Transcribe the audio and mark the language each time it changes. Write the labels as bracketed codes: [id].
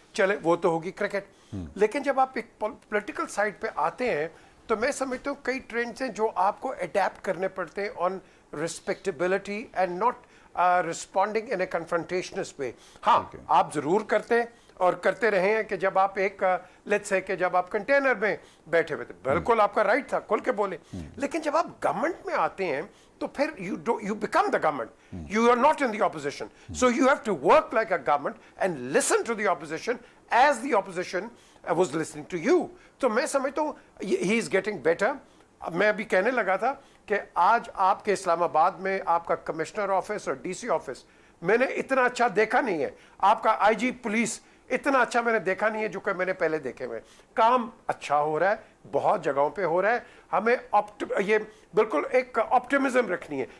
[ur] چلے وہ تو ہوگی کرکٹ, لیکن جب آپ ایک پولیٹیکل سائڈ پہ آتے ہیں تو میں سمجھتا ہوں کئی ٹرینڈز ہیں جو آپ کو اڈیپٹ کرنے پڑتے ہیں [en] On respectability and not responding in a confrontations way. [ur] ہاں آپ ضرور کرتے ہیں اور کرتے رہے ہیں کہ جب آپ ایک لیٹس سے کہ جب آپ کنٹینر میں بیٹھے ہوئے تھے, بالکل آپ کا رائٹ تھا, کھل کے بولے. لیکن جب آپ گورنمنٹ میں آتے ہیں تو پھر [en] you become the government. You are not in the opposition. So you have to work like a government and listen to the opposition as the opposition was listening to you. [ur] تو میں سمجھتا ہوں [en] he is getting better. [ur] میں ابھی کہنے لگا تھا کہ آج آپ کے اسلام آباد میں آپ کا کمشنر آفس اور ڈی سی آفس میں نے اتنا اچھا دیکھا نہیں ہے. آپ کا آئی جی پولیس اتنا اچھا میں نے دیکھا نہیں ہے جو کہ میں نے پہلے دیکھے ہوئے. کام اچھا ہو رہا ہے, بہت جگہوں پہ ہو رہا ہے. ہمیں یہ بالکل ایک آپٹیمزم رکھنی ہے.